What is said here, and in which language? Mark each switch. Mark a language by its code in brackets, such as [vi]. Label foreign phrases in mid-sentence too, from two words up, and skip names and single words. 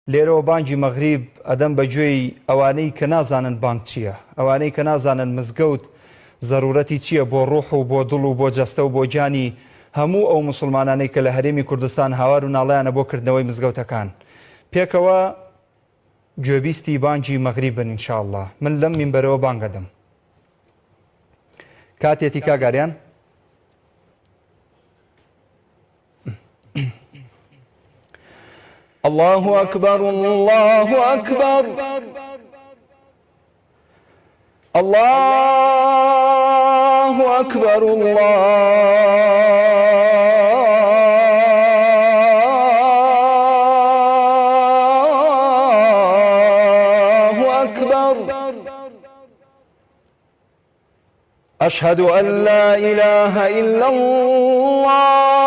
[ckb] لێرەوە بانگی مەغریب ئەدەم بەگوێی ئەوانەی کە نازانن بانگ چییە، ئەوانەی کە نازانن مزگەوت زەرورەتی چییە بۆ ڕوح و بۆ دڵ و بۆ جەستە و بۆ گیانی هەموو ئەو مسلمانانەی کە لە هەرێمی کوردستان هاوار و ناڵەیانە بۆ کردنەوەی مزگەوتەکان. پێکەوە گوێبیستی بانگی مەغریبن ئینشاءالله. من لەم مینبەرەوە بانگ ئەدەم. کاتێتی کاگاریان؟ [ar] الله أكبر الله أكبر الله أكبر الله أكبر أشهد أن لا إله إلا الله